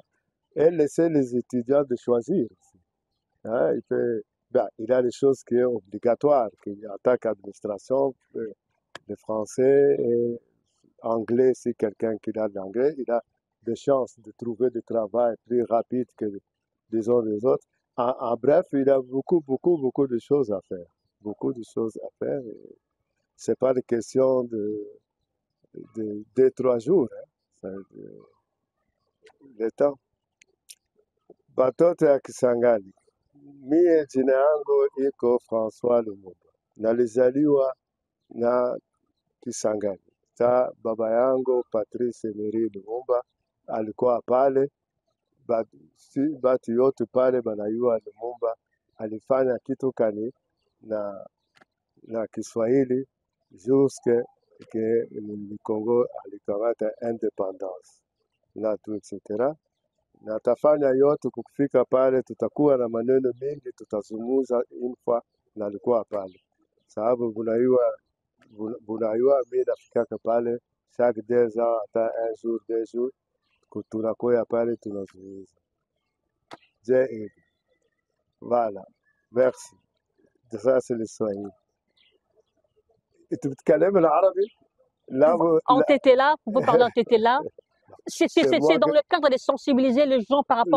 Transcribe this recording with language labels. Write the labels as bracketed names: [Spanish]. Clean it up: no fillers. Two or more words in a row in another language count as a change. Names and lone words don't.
[French] Et laisser les étudiants de choisir aussi. Hein, il y a des choses qui sont obligatoires, en tant qu'administration, le français et anglais, si quelqu'un qui a l'anglais, il a des chances de trouver du travail plus rapide que, disons, les autres. En bref, il y a beaucoup de choses à faire. Beaucoup de choses à faire. C'est pas une question de 2, 3 jours. Hein. Le temps. [Swahili] Batoto ya Kisangani. Mie jina yangu iko Francois Lumumba. Nalizaliwa na Kisangani. Baba yangu Patrice Emery Lumumba alikuwa pale. Batu yote pale banayua Lumumba alifanya kitu kani na Kiswahili [French] jusque que le Congo [Swahili] alikamata independence na tu etc. Na tafanya yote kufika pale, tutakuwa na maneno mengi tutazungumza infa na alikuwa pale, sababu bunayua mimi nafikaka pale [French] chaque 2 ans [Swahili] hata [French] 1 jour 2 jours [Swahili] tunakuya pale tunazungumza. [French] Je, voilà, merci. Ça c'est le Swahili. [Arabic] انت بتتكلم العربي؟ لا [French] En tétéla, vous pouvez parler en tétéla. C'est C'est moi dans que le cadre de sensibiliser les gens par rapport à